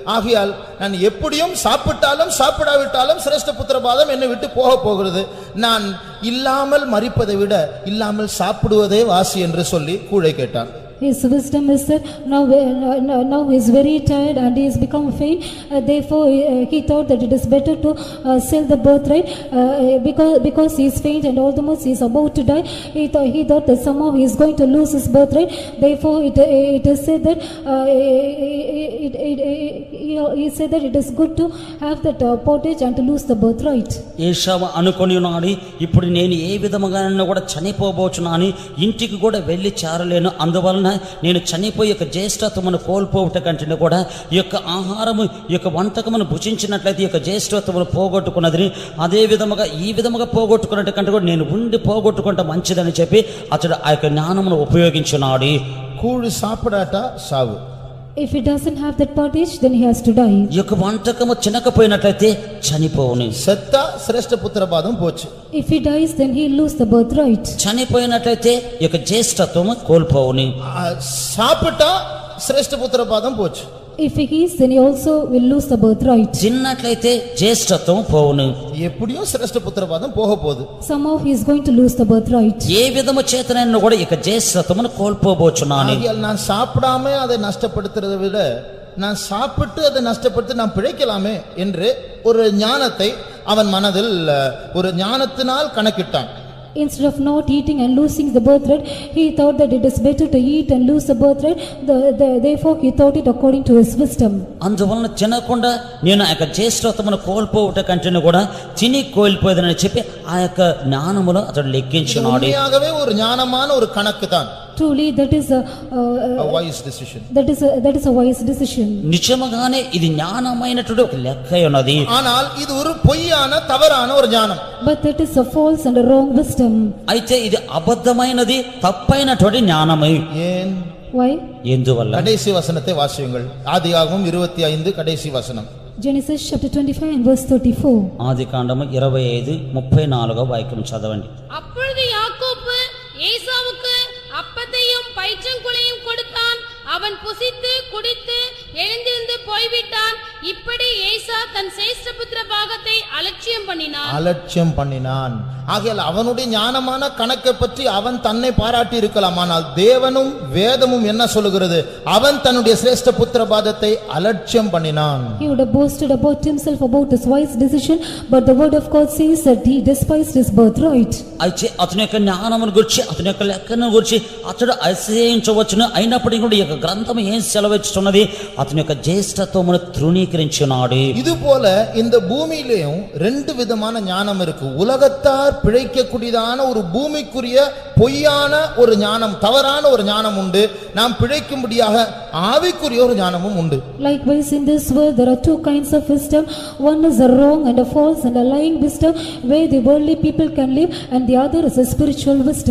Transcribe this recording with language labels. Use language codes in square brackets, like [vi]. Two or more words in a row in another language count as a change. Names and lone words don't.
[ta] ஆகையால் நான் எப்படியும் சாப்பிட்டாலும் சாப்பிடாவிட்டாலும் சிரேஷ்ட புத்திரபாதம் என்னை விட்டு போக போகிறது, நான் இல்லாமல் மரிப்பதை விட இல்லாமல் சாப்பிடுவதே வாசி என்று சொல்லி கூழை கேட்டான். [en] His wisdom is that now he is very tired and he has become faint. Therefore he thought that it is better to sell the birthright because he is faint and almost he is about to die. He thought that somehow he is going to lose his birthright. Therefore it is said that he said that it is good to have that pottage and to lose the birthright. [te] ఏషావు అనుకొని ఉన్నాడు, ఇప్పుడు నేను ఏ విధముగా కూడా చనిపోబోచున్నాను, ఇంటికి కూడా వెళ్ళి చేరలేను, అందువలన నేను చనిపోయి యొక్క జ్యేష్ఠత్వమును కోల్పోవుట కంటే కూడా ఈ యొక్క ఆహారము ఈ యొక్క వంటకమును భుజించినట్లయితే ఈ యొక్క జ్యేష్ఠత్వమును పోగొట్టుకున్నదని, అదే విధముగా ఈ విధముగా పోగొట్టుకున్నట్టు కంటే కూడా నేను ఉండి పోగొట్టుకుంటే మంచిదని చెప్పి అతడు ఆ యొక్క జ్ఞానమును ఉపయోగించున్నాడు. [ta] கூழ் சாப்பிடாட்ட சாவு. [en] If he doesn't have that pottage, then he has to die. [te] ఈ యొక్క వంటకము తినకపోయినట్లయితే చనిపోవును. [ta] செத்தா சிரேஷ்ட புத்திரபாதம் போச்சு. [en] If he dies, then he lose the birthright. [te] చనిపోయినట్లయితే ఈ యొక్క జ్యేష్ఠత్వము కోల్పోవును. [ta] சாப்பிட்டா சிரேஷ்ட புத்திரபாதம் போச்சு. [en] If he eats, then he also will lose the birthright. [te] తిన్నట్లయితే జ్యేష్ఠత్వం పోవును. [ta] எப்படியும் சிரேஷ்ட புத்திரபாதம் போக போகுது. [en] Somehow he is going to lose the birthright. [te] ఏ విధము చేతనైనా కూడా ఇక జ్యేష్ఠత్వమును కోల్పోబోచున్నాను. [ta] நான் சாப்பிடாம அதை நஷ்டப்படுத்துறதை விட நான் சாப்பிட்டு அதை நஷ்டப்படுத்தி நான் பிழைக்கலாமே என்று ஒரு ஞானத்தை அவன் மனதில் ஒரு ஞானத்தினால் கணக்கிட்டான். [en] Instead of not eating and losing the birthright, he thought that it is better to eat and lose the birthright. Therefore he thought it according to his wisdom. [te] అందువలన తినకుండా నేను ఆ యొక్క జ్యేష్ఠత్వమును కోల్పోవుట కంటే కూడా తిని కోల్పోయేదని చెప్పి ఆ యొక్క జ్ఞానములో అతడు లెక్కించున్నాడు. [ta] உண்மையாகவே ஒரு ஞானமான ஒரு கணக்கு தான். [en] Truly that is a wise decision. That is a wise decision. [te] నిజముగానే ఇది జ్ఞానమైనటువంటి ఒక లెక్క ఉన్నది. [ta] ஆனால் இது ஒரு பொய்யான தவறான ஒரு ஞானம். [en] But that is a false and a wrong wisdom. [te] అయితే ఇది అబద్ధమైనది, తప్పైనటువంటి జ్ఞానమే. [ta] ஏன்? [en] Why? [te] ఎందువల్ల? [ta] கடைசி வசனத்தை வாசியுங்கள். ஆதியாகமம் 25 கடைசி வசனம். [en] Genesis chapter 25 and verse 34. [te] ఆదికాండము 25:34 వాక్యం చదవండి. [ta] அப்பொழுது யாக்கோப்பு ஏசாவுக்கு அப்பத்தையும் பயிற்றங்குலையும் கொடுத்தான். அவன் புசித்து குடித்து எழுந்திருந்து போய்விட்டான். இப்படி ஏசா தன் சேஷ்டபுத்திர பாகத்தை அலட்சியம் பண்ணினான். ஆகையால் அவனுடைய ஞானமான கணக்கை பற்றி அவன் தன்னை பாராட்டி இருக்கலாம். ஆனால் தேவனும் வேதமும் என்ன சொல்லுகிறது? அவன் தன்னுடைய சிரேஷ்ட புத்திர பாகத்தை அலட்சியம் பண்ணினான். [en] He would have boasted about himself about his wise decision, but the word of God says that he despised his birthright. [te] అయితే అతని యొక్క జ్ఞానమును గురించి అతని యొక్క లెక్కను గురించి అతడు అతిశయించవచ్చును. అయినప్పటికీ కూడా ఈ యొక్క గ్రంథం ఏం సెలవిస్తున్నది? అతని యొక్క జ్యేష్ఠత్వమును తృణీకరించున్నాడు. [ta] இது போல இந்த பூமியிலேயும் ரெண்டு விதமான ஞானம் இருக்கு. உலகத்தார் பிழைக்கக்கூடியதான ஒரு பூமிக்குரிய பொய்யான ஒரு ஞானம், தவறான ஒரு ஞானம் உண்டு. நாம் பிழைக்கும்படியாக ஆவிக்குரிய ஒரு ஞானமும் உண்டு. [en] Likewise in this world there are two kinds of wisdom. One is a wrong and a false and a lying wisdom where the worldly people can live, and the other is a spiritual wisdom.